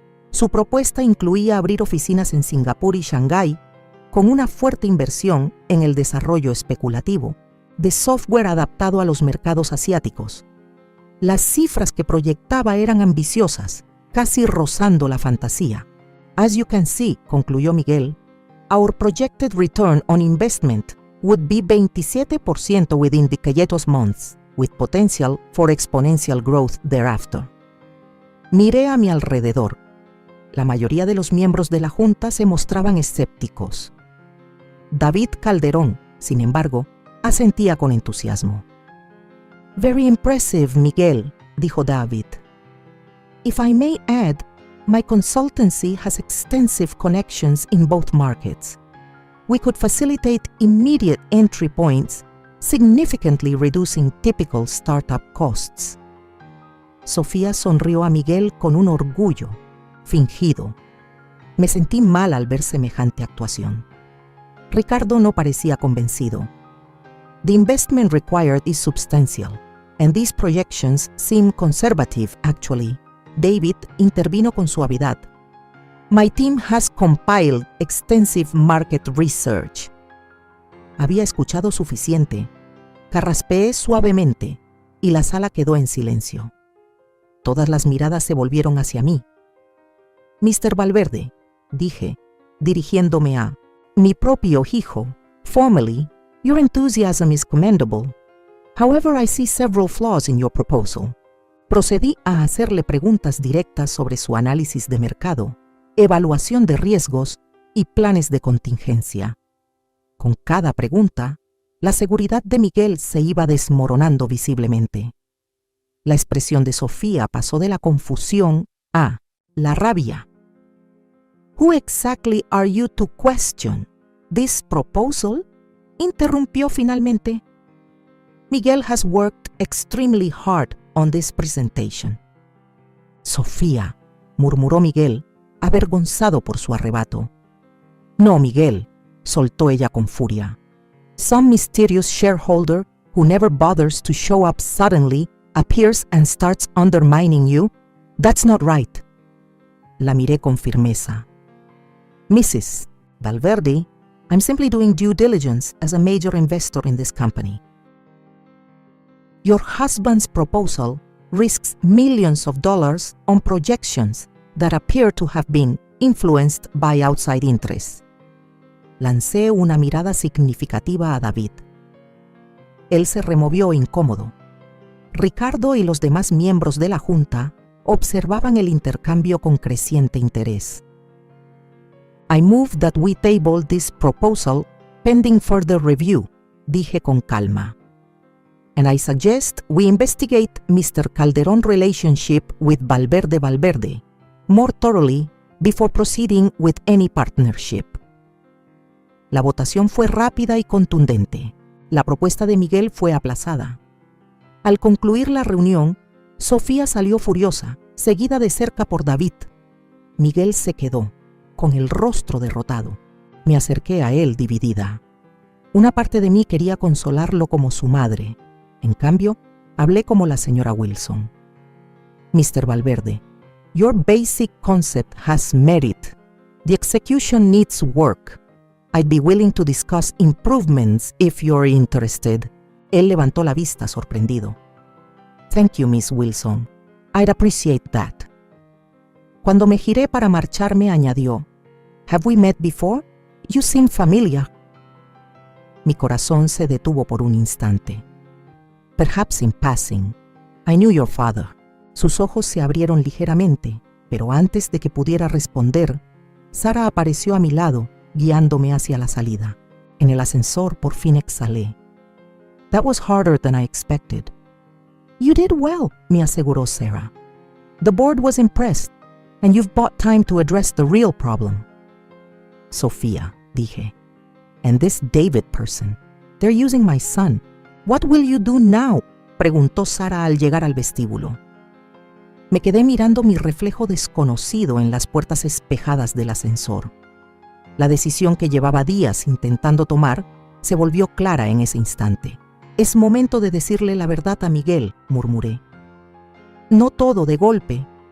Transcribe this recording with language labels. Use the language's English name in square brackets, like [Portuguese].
[Spanish] Su propuesta incluía abrir oficinas en Singapur y Shanghái, con una fuerte inversión en el desarrollo especulativo de software adaptado a los mercados asiáticos. Las cifras que proyectaba eran ambiciosas, casi rozando la fantasía. [English] As you can see, [Spanish] concluyó Miguel, [English] our projected return on investment would be 27% within the 2 months, with potential for exponential growth thereafter. [Spanish] Miré a mi alrededor. La mayoría de los miembros de la junta se mostraban escépticos. David Calderón, sin embargo, asentía con entusiasmo. [English] Very impressive, Miguel, [Spanish] dijo David. [English] If I may add, my consultancy has extensive connections in both markets. We could facilitate immediate entry points, significantly reducing typical startup costs. [Spanish] Sofía sonrió a Miguel con un orgullo fingido. Me sentí mal al ver semejante actuación. Ricardo no parecía convencido. [English] The investment required is substantial, and these projections seem conservative, actually. [Spanish] David intervino con suavidad. [English] My team has compiled extensive market research. [Spanish] Había escuchado suficiente. Carraspeé suavemente y la sala quedó en silencio. Todas las miradas se volvieron hacia mí. [English] Mr. Valverde, [Spanish] dije, dirigiéndome a mi propio hijo, [English] formally, your enthusiasm is commendable. However, I see several flaws in your proposal. [Spanish] Procedí a hacerle preguntas directas sobre su análisis de mercado, evaluación de riesgos y planes de contingencia. Con cada pregunta, la seguridad de Miguel se iba desmoronando visiblemente. La expresión de Sofía pasó de la confusión a la rabia. [English] Who exactly are you to question this proposal? [Spanish] Interrumpió finalmente. [English] Miguel has worked extremely hard on this presentation. [Spanish] Sofía, murmuró Miguel, avergonzado por su arrebato. No, Miguel, soltó ella con furia. [English] Some mysterious shareholder who never bothers to show up suddenly appears and starts undermining you? That's not right. [Spanish] La miré con firmeza. [English] Mrs. Valverde, I'm simply doing due diligence as a major investor in this company. Your husband's proposal risks millions of dollars on projections that appear to have been influenced by outside interests. [Spanish] Lancé una mirada significativa a David. Él se removió incómodo. Ricardo y los demás miembros de la junta observaban el intercambio con creciente interés. [English] I move that we table this proposal pending further review, [Spanish] dije con calma. [English] And I suggest we investigate Mr. Calderón relationship with Valverde more thoroughly before proceeding with any partnership. [Spanish] La votación fue rápida y contundente. La propuesta de Miguel fue aplazada. Al concluir la reunión, Sofía salió furiosa, seguida de cerca por David. Miguel se quedó, con el rostro derrotado. Me acerqué a él dividida. Una parte de mí quería consolarlo como su madre. En cambio, hablé como la señora Wilson. Mr. Valverde, [English] Your basic concept has merit. The execution needs work. I'd be willing to discuss improvements if you're interested. [Spanish] Él levantó la vista sorprendido. [English] Thank you, Miss Wilson. I'd appreciate that. [Spanish] Cuando me giré para marcharme, añadió, [English] Have we met before? You seem familiar. [Spanish] Mi corazón se detuvo por un instante. [English] Perhaps in passing. I knew your father. [Spanish] Sus ojos se abrieron ligeramente, pero antes de que pudiera responder, Sara apareció a mi lado, guiándome hacia la salida. En el ascensor por fin exhalé. [English] That was harder than I expected. You did well, [Spanish] me aseguró Sarah. [English] The board was impressed, and you've bought time to address the real problem. Sofía, [Spanish] dije. [English] And this David person, they're using my son. What will you do now? [Spanish] Preguntó Sara al llegar al vestíbulo. Me quedé mirando mi reflejo desconocido en las puertas espejadas del ascensor. La decisión que llevaba días intentando tomar se volvió clara en ese instante. Es momento de decirle la verdad a Miguel, murmuré. No todo de golpe.